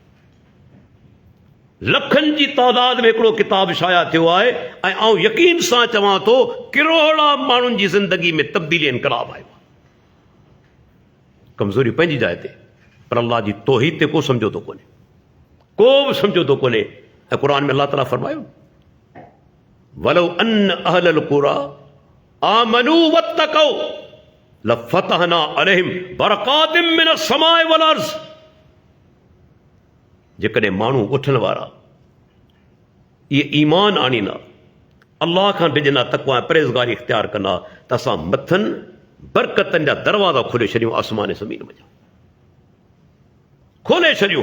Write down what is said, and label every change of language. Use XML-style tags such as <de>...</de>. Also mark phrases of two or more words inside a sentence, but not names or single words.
<sd>लखनि जी तादाद में हिकिड़ो किताब शाया थियो आहे, ऐं आउं यकीन सां चवां थो किरोड़ा माण्हुनि जी ज़िंदगी में तब्दीली इनकलाब आयो आहे। कमज़ोरी पंहिंजी जाइ ते, पर अल्लाह जी तौहीद ते को समझोतो कोन्हे, को बि समझोतो कोन्हे। ऐं क़ुर में अल्लाह ताला फरमायो,</sd> <ar>ولو أن أهل القرى آمنوا واتقوا لفتحنا عليهم بركات من السماء والأرض.</ar> <sd>जेकॾहिं माण्हू उथण वारा इहे ईमान आणींदा, अल्लाह खां डिॼंदा, तक़वा ऐं परहेज़गारी इख़्तियार कंदा, त असां मथनि बरकतनि जा दरवाज़ा खोले छॾियूं, आसमान ज़मीन में खोले छॾियूं।</sd>